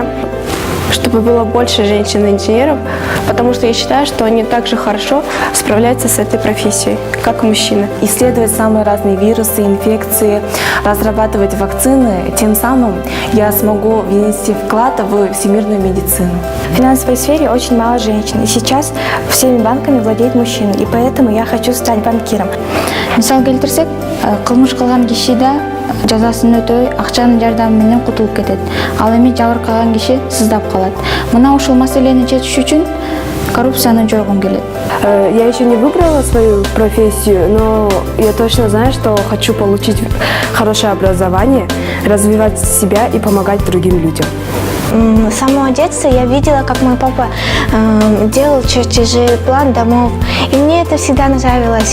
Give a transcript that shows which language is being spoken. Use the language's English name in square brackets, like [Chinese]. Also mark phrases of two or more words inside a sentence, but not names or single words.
[Russian] Чтобы было больше женщин-инженеров, потому что я считаю, что они также хорошо справляются с этой профессией, как и мужчины. Исследовать самые разные вирусы, инфекции, разрабатывать вакцины, тем самым я смогу внести вклад в всемирную медицину. В финансовой сфере очень мало женщин, и сейчас всеми банками владеет мужчина, и поэтому я хочу стать банкиром. [Kyrgyz] Мисал келтирсек, кылмыш кылган киши да жазасын өтөй, акчанын жардамы менен кутулуп кетет. Ал эми жабыркаган киши сыздап калат. Мына ушул маселени чечиш үчүн коррупцияны жойгум келет. [Russian] Я еще не выбрала свою профессию, но я точно знаю, что хочу получить хорошее образование, развивать себя и помогать другим людям. С самого детства я видела, как мой папа делал чертежи, план домов, и мне это всегда нравилось.